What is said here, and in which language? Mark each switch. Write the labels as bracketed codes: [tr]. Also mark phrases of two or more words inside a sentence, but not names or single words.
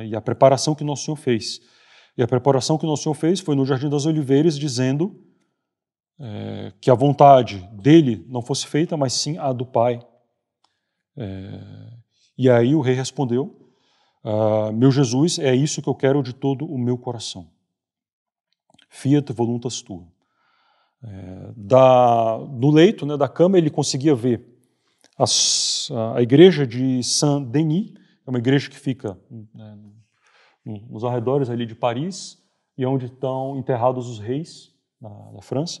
[pt] E a preparação que Nosso Senhor fez. E a preparação que Nosso Senhor fez foi no Jardim das Oliveiras, dizendo que a vontade dele não fosse feita, mas sim a do Pai. E aí o rei respondeu: meu Jesus, é isso que eu quero de todo o meu coração. [la] Fiat voluntas tua. [pt] No leito, né, da cama, ele conseguia ver a igreja de Saint-Denis, é uma igreja que fica nos arredores ali de Paris, e onde estão enterrados os reis da França.